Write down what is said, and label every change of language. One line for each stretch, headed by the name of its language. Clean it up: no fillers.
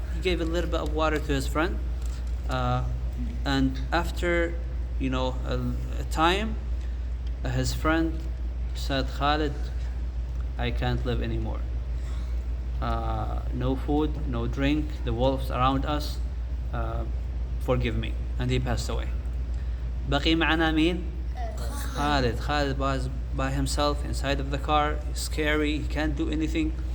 English: He gave a little bit of water to his friend, and after a time, his friend said, Khalid, I can't live anymore. No food, no drink, the wolves around us, forgive me. And he passed away.
Arabic: بقي معنا مين؟ Khalid.
English: Khalid was by himself inside of the car. It's scary, he can't do anything.